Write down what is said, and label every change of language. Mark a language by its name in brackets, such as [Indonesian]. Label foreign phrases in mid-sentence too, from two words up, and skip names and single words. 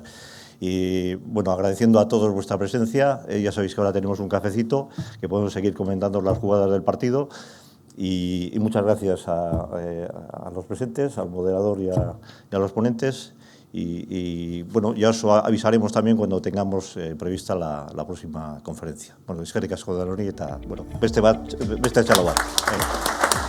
[Spanish] Y bueno, agradeciendo a todos vuestra presencia, ya sabéis que ahora tenemos un cafecito, que podemos seguir comentando las jugadas del partido y muchas gracias a los presentes, al moderador y a los ponentes y bueno, ya os avisaremos también cuando tengamos prevista la próxima conferencia. [Basque] Bueno, eskerrik asko denoi eta, bueno, beste txalo bat.